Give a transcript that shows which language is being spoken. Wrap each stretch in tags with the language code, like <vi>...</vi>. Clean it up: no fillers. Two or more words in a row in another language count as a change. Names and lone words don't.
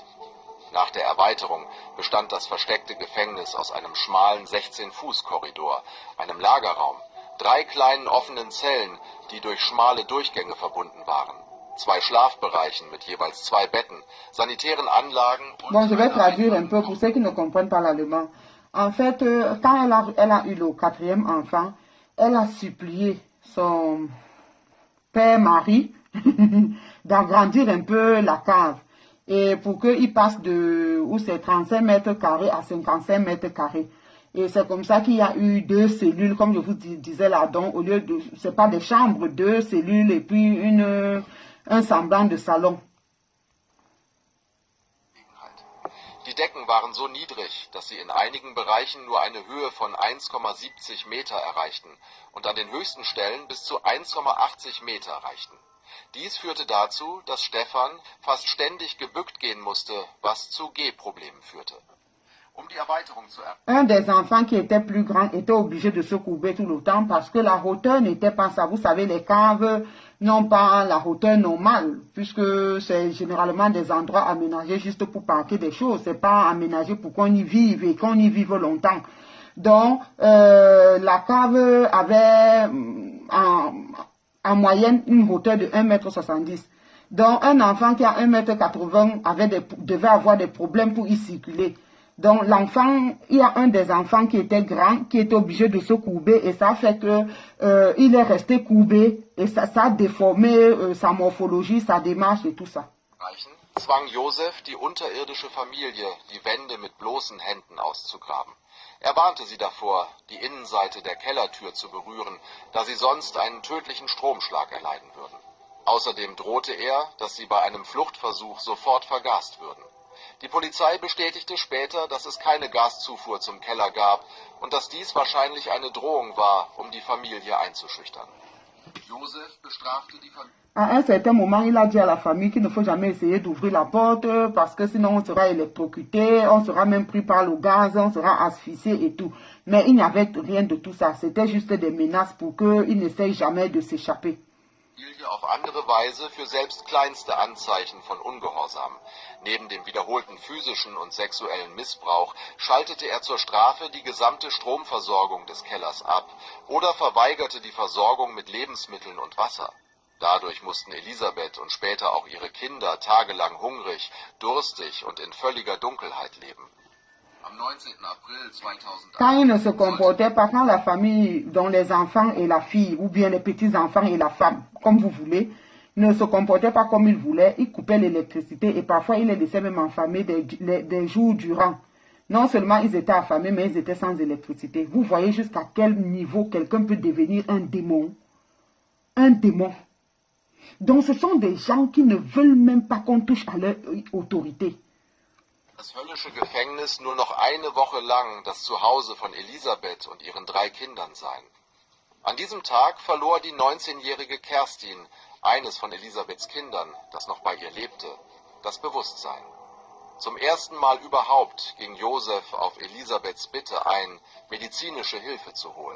<de>Nach der Erweiterung bestand das versteckte Gefängnis aus einem schmalen 16-Fuß-Korridor, einem Lagerraum, 3 kleinen offenen Zellen, die durch schmale Durchgänge verbunden waren, 2 Schlafbereichen mit jeweils 2 Betten, sanitären Anlagen und...</de> <fr>Bon, je vais traduire un peu pour ceux qui ne comprennent pas l'allemand. En fait, quand elle a eu le 4e enfant, elle a supplié son père-mari d'agrandir un peu la cave. Et pour qu'il passe de où c'est 35 mètres carrés à 55 mètres carrés. Et c'est comme ça qu'il y a eu 2 cellules, comme je vous disais là, donc au lieu de, c'est pas des chambres, 2 cellules et puis un semblant de salon.</fr> <de>Die Decken waren so niedrig, dass sie in einigen Bereichen nur eine Höhe von 1,70 Meter erreichten und an den höchsten Stellen bis zu 1,80 Meter reichten. Dies führte dazu, dass Stefan fast ständig gebückt gehen musste, was zu Gehproblemen führte. Um die Erweiterung zu</de> <fr>Un des enfants qui était plus grand était obligé de se courber tout le temps parce que la hauteur n'était pas ça. Vous savez, les caves n'ont pas la hauteur normale puisque c'est généralement des endroits aménagés juste pour parquer des choses. C'est pas aménagé pour qu'on y vive et qu'on y vive longtemps. Donc, la cave avait en moyenne une hauteur de 1,70 m. Donc, un enfant qui a 1,80 m devait avoir des problèmes pour y circuler. Donc, l'enfant, il y a un des enfants qui était grand, qui était obligé de se courber et ça fait que il est resté courbé et ça a déformé sa morphologie, sa démarche et tout ça.</fr> <de>Zwang Josef die unterirdische Familie, die Wände mit bloßen Händen auszugraben. Er warnte sie davor, die Innenseite der Kellertür zu berühren, da sie sonst einen tödlichen Stromschlag erleiden würden. Außerdem drohte er, dass sie bei einem Fluchtversuch sofort vergast würden. Die Polizei bestätigte später, dass es keine Gaszufuhr zum Keller gab und dass dies wahrscheinlich eine Drohung war, um die Familie einzuschüchtern. Josef bestrafte die Familie.</de> <fr>À un certain moment, il a dit à la famille qu'il ne faut jamais essayer d'ouvrir la porte parce que sinon on sera électrocuté, on sera même pris par le gaz, on sera asphyxié et tout. Mais il n'y avait rien de tout ça. C'était juste des menaces pour qu'il n'essaye jamais de s'échapper.</fr> <de>Auf andere Weise für selbst kleinste Anzeichen von Ungehorsam. Neben dem wiederholten physischen und sexuellen Missbrauch schaltete er zur Strafe die gesamte Stromversorgung des Kellers ab oder verweigerte die Versorgung mit Lebensmitteln und Wasser. Dadurch mussten Elisabeth und später auch ihre Kinder tagelang hungrig, durstig und in völliger Dunkelheit leben. Am 19. April 2001.</de> <fr>Quand il ne se comportait pas, quand la famille, dont les enfants et la fille, ou bien les petits-enfants et la femme, comme vous voulez, ne se comportaient pas comme ils voulaient, il coupait l'électricité et parfois il les laissait même enfermer des jours durant. Non seulement ils étaient affamés, mais ils étaient sans électricité. Vous voyez jusqu'à quel niveau quelqu'un peut devenir un démon. Un démon. Donc ce sont des gens qui ne veulent même pas qu'on touche à leur autorité.</fr> <de>Das höllische Gefängnis nur noch eine Woche lang das Zuhause von Elisabeth und ihren 3 Kindern sein. An diesem Tag verlor die 19-jährige Kerstin, eines von Elisabeths Kindern, das noch bei ihr lebte, das Bewusstsein. Zum ersten Mal überhaupt ging Josef auf Elisabeths Bitte ein, medizinische Hilfe zu holen.</de>